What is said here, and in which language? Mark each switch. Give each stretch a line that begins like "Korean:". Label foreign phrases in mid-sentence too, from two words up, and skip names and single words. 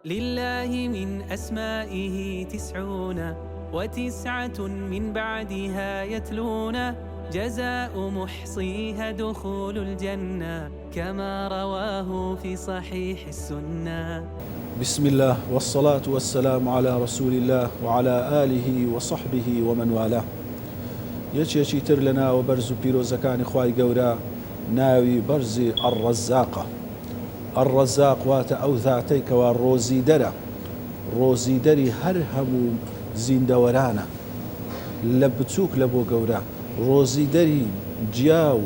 Arabic: لله من أسمائه 99 من بعدها يتلون جزاء محصيها دخول الجنة كما رواه في صحيح السنة. بسم الله والصلاة والسلام على رسول الله وعلى آله وصحبه ومن والاه.
Central Kurdish: یەکێکی تر لە ناوە بەرز و پیرۆزەکانی خوای گەورە ناوی بەرزی ئەڕەزاقە. ئەڕەزاق واتە ئەو ذاتەی کەوا ڕۆزیدەرە، ڕۆزیدەری هەر هەموو زیندەوەرانە لە بچووک لە بۆ گەورە، ڕۆزیدەری جیا و